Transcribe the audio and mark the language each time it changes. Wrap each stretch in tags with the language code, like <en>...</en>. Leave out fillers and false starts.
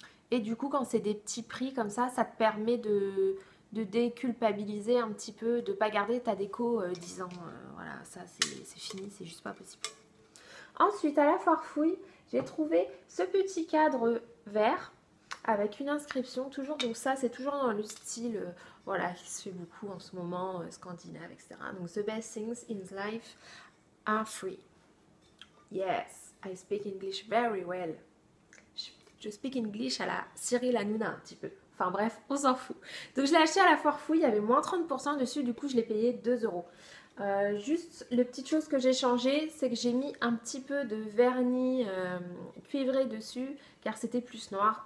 <fr>Et du coup, quand c'est des petits prix comme ça te permet de déculpabiliser un petit peu, de ne pas garder ta déco 10 ans. Voilà, ça c'est fini, c'est juste pas possible. Ensuite, à la foire fouille, j'ai trouvé ce petit cadre vert avec une inscription, toujours, donc ça c'est toujours dans le style, voilà, qui se fait beaucoup en ce moment, scandinave, etc.</fr> <en>Donc, the best things in life are free. Yes, I speak English very well.</en> <fr>Je</fr> <en>speak English</en> <fr>à la Cyril Hanouna un petit peu. Enfin bref, on s'en fout. Donc je l'ai acheté à la foire fouille, il y avait moins 30% dessus, du coup je l'ai payé 2 €. Juste, les petites choses que j'ai changées, c'est que j'ai mis un petit peu de vernis cuivré dessus, car c'était plus noir.</fr>